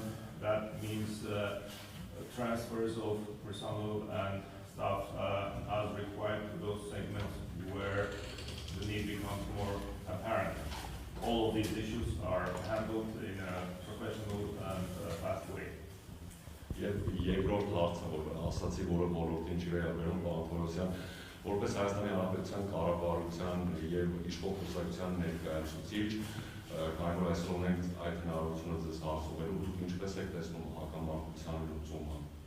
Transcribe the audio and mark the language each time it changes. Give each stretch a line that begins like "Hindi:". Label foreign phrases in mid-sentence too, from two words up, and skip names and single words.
English: That means transfers of personnel and staff as required to those segments where the need becomes more apparent. All of these issues are handled in a professional and fast way.
Armenian: Երկրորդ հարցը, որ ասացի, որը ոլորտին չի վերաբերում, պարոն Թորոսյան, որպես Հայաստանի Հանրապետության կառավարության եւ իշխող կուսակցության ներկայացուցիչ, կարևոր այսօր ունենք այդ հնարավորությունը ձեզ հարցուղելու, դուք ինչպես եք տեսնում հակամարտության լուծումը։